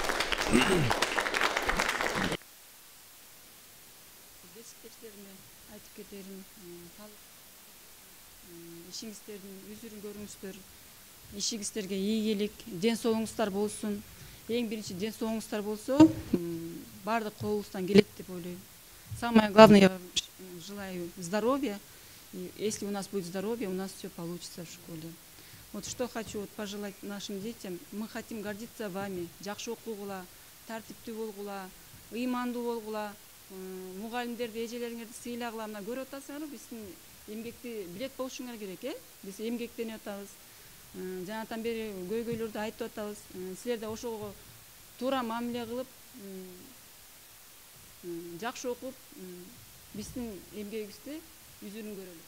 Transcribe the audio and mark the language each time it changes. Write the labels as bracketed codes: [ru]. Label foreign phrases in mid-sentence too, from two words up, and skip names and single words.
[ky] Кесиптештериме айтып кетерим, ишиңиздердин үзүрүн көрүңүздөр. Ишиңиздерге ийгилик, ден соолугуңуздар болсун. Эң биринчи ден соолугуңуздар болсо, баардык колубуздан келет деп ойлойм. [ru] Самое главное, я желаю здоровья. И если у нас будет здоровье, у нас все получится в школе. Вот что хочу пожелать нашим детям. Мы хотим гордиться вами. [ky] Жакшы окугула, тартиптүү болгула, ыймандуу болгула, мугалимдерди, эжелериңерди сыйлагыла. Мына көрүп атасыңар, биздин эмгекти билет болушуңар керек, Биз эмгектенип атабыз. Жанатан бери көйгөйлөрдү айтып атабыз. Силер да ошого туура мамиле кылып, жакшы окуп, биздин эмгегибизди үзүрүн көрөлүк.